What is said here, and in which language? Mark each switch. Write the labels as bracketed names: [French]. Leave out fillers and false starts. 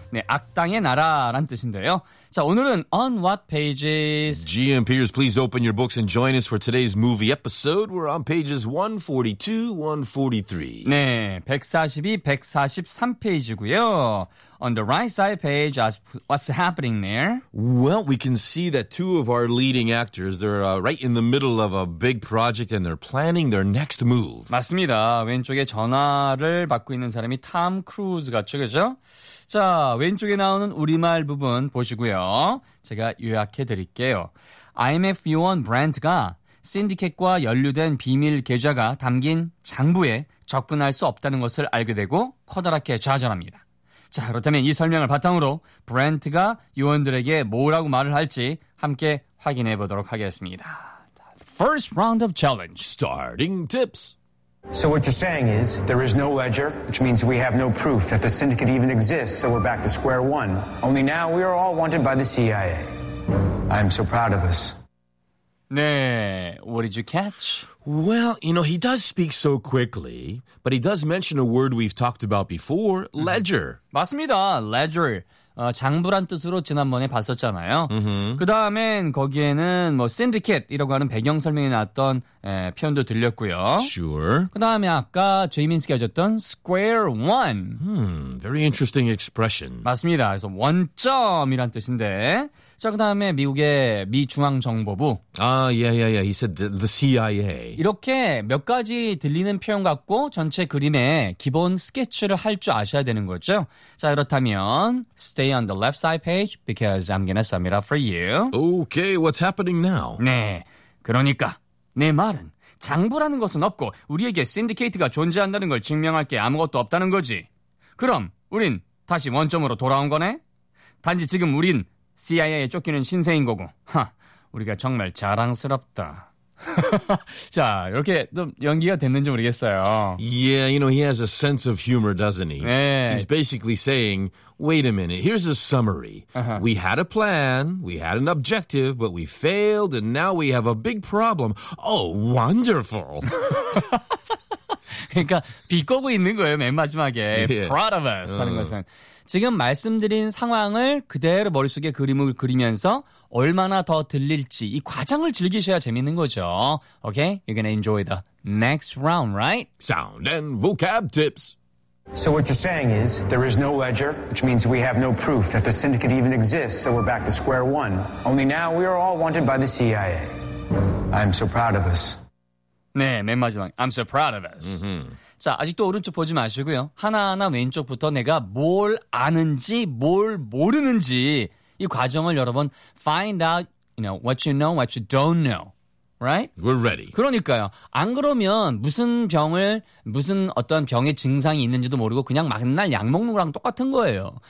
[Korean] 네, 악당의 나라란 뜻인데요. 자, 오늘은 [English] on what pages? GMPers, please open your books and join us for today's movie episode. We're on pages 142, 143. [Korean] 네, 142, 143페이지고요. [English] On the right side page, what's happening there? Well, we can see that two of our leading actors, they're right in the middle of a big project and they're planning their next move. [Korean] 맞습니다. 왼쪽에 전화를 받고 있는 사람이 탐 크루즈 같죠, 그죠? 자, 왼쪽에 나오는 우리말 부분 보시고요. 제가 요약해 드릴게요. IMF 요원 브랜트가 신디켓과 연루된 비밀 계좌가 담긴 장부에 접근할 수 없다는 것을 알게 되고 커다랗게 좌절합니다. 자, 그렇다면 이 설명을 바탕으로 브랜트가 요원들에게 뭐라고 말을 할지 함께 확인해 보도록 하겠습니다. [English] First round of challenge, starting tips. So what you're saying is, there is no ledger, which means we have no proof that the syndicate even exists, so we're back to square one. Only now we are all wanted by the CIA. I'm so proud of us. 네, what did you catch? Well, you know, he does speak so quickly, but he does mention a word we've talked about before, ledger. [Korean] 맞습니다, ledger. 장부란 뜻으로 지난번에 봤었잖아요. Mm-hmm. 그 다음엔 거기에는 뭐 syndicate이라고 하는 배경 설명이 나왔던 표현도 들렸고요. [English] Sure. [Korean] 그 다음에 아까 제이민스가 해줬던 square one. [English] Very interesting expression. [Korean] 맞습니다. 그래서 원점이란 뜻인데. 자, 그 다음에 미국의 미중앙정보부. [English] 아, yeah, yeah, yeah. He said the CIA. [Korean] 이렇게 몇 가지 들리는 표현 갖고 전체 그림의 기본 스케치를 할 줄 아셔야 되는 거죠. 자, 그렇다면 [English] stay on the left side page because I'm going to sum it up for you. Okay, what's happening now? [Korean] 네, 그러니까 내 말은 장부라는 것은 없고 우리에게 신디케이트가 존재한다는 걸 증명할 게 아무것도 없다는 거지. 그럼 우린 다시 원점으로 돌아온 거네? 단지 지금 우린 CIA에 쫓기는 신세인 거고. 하, 우리가 정말 자랑스럽다. 자, 이렇게 좀 연기가 됐는지 모르겠어요. [English] Yeah, you know, he has a sense of humor, doesn't he? [Korean] 네. [English] He's basically saying, wait a minute, here's a summary. Uh-huh. We had a plan, we had an objective, but we failed, and now we have a big problem. Oh, wonderful. [Korean] 그러니까 비꼬고 있는 거예요, 맨 마지막에. [English] Yeah. Proud of us [Korean] 하는 것은. 지금 말씀드린 상황을 그대로 머릿속에 그림을 그리면서 얼마나 더 들릴지 이 과정을 즐기셔야 재밌는 거죠. [English] Okay? You're gonna enjoy the next round, right? Sound and vocab tips. So what you're saying is there is no ledger, which means we have no proof that the syndicate even exists, so we're back to square one. Only now we are all wanted by the CIA. I'm so proud of us. [Korean] 네, 맨 마지막. [English] I'm so proud of us. Mm-hmm. [Korean] 자, 아직도 오른쪽 보지 마시고요. 하나하나 왼쪽부터 내가 뭘 아는지, 뭘 모르는지 이 과정을 여러 번 [English] find out, you know, what you know, what you don't know. Right? We're ready. [Korean] 그러니까요. 안 그러면 무슨 병을, 무슨 어떤 병의 증상이 있는지도 모르고 그냥 맨날 약 먹는 거랑 똑같은 거예요.